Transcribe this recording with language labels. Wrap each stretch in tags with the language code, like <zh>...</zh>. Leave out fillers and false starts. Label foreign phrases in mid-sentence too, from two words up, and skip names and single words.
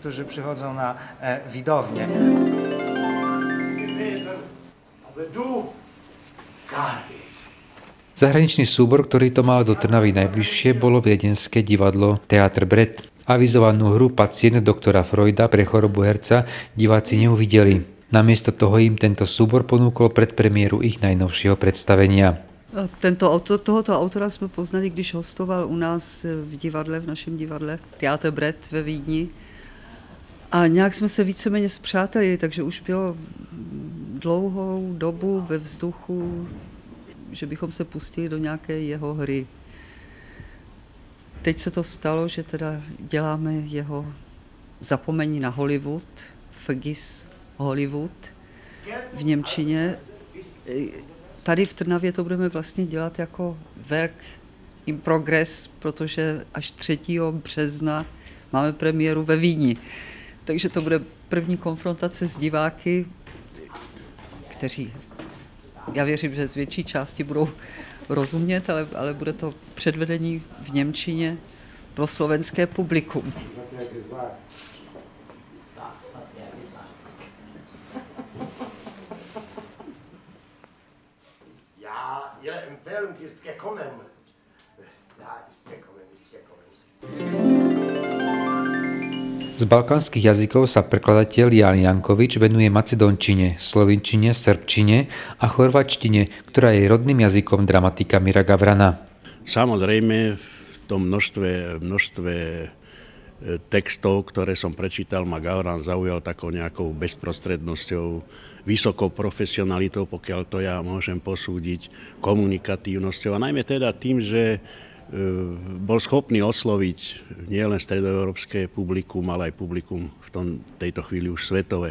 <sk>Zahraničný súbor, ktorý to mal do Trnavy najbližšie, bolo viedenské divadlo Teatr Bret. Avizovanú hru Pacient doktora Freuda pre chorobu herca diváci neuvideli. Namiesto toho im tento súbor ponúkol predpremiéru ich najnovšieho predstavenia.</sk> <cs>Tohoto autora jsme poznali, když hostoval u nás v divadle, v našem divadle Teatr Bret ve Vídni. A nějak jsme se víceméně spřátelili, takže už bylo dlouhou dobu ve vzduchu, že bychom se pustili do nějaké jeho hry. Teď se to stalo, že teda děláme jeho Zapomení na Hollywood,</cs> <de>Vergiss Hollywood</de> <cs>v němčině. Tady v Trnavě to budeme vlastně dělat jako</cs> <en>work in progress,</en> <cs>protože až 3. března máme premiéru ve Vídni. Takže to bude první konfrontace s diváky, kteří Já věřím, že z větší části budou rozumět, ale bude to předvedení v němčině pro slovenské publikum.</cs> <de>Ja, Ihre Empfehlung ist gekommen. Ja, ist gekommen, ist gekommen.</de> <sk>Z balkánskych jazykov sa prekladateľ Jan Jankovič venuje macedónčine, slovinčine, srbčine a chorvačtine, ktorá je rodným jazykom dramatika Mira Gavrana. Samozrejme, v tom množstve textov, ktoré som prečítal, ma Gavran zaujal takou nejakou bezprostrednosťou, vysokou profesionalitou, pokiaľ to ja môžem posúdiť, komunikatívnosťou a najmä teda tým, že bol schopný osloviť nielen stredoeurópske publikum, ale aj publikum v tejto chvíli už svetové.</sk>